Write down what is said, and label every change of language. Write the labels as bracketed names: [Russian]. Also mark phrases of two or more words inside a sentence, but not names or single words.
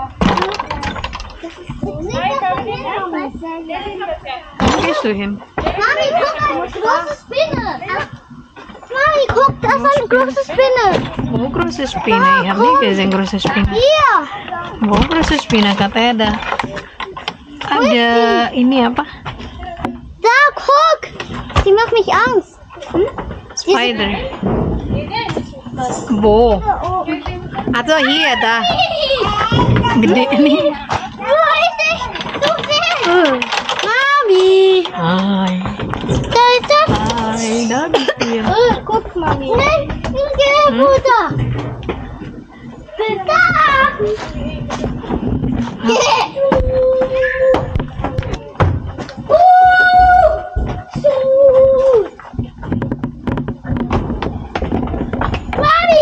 [German] Wo gehst du hin? Mami, guck, eine große Spinne. Mami, guck, das ist eine große Spinne. Wo große Spinne? Ich habe nicht gesehen große Spinne. Hier. Wo große Spinne? [Indonesian] Katanya ada ini apa? [German] Da, guck. Die macht mich Angst. Spider. Wo? Atau hier, da. [Indonesian] Gede nih. [German] Mami. Hai. Da ist das. Hai, da bist du ja. Guck, Mami. Nein, geh runter. Da. Mami.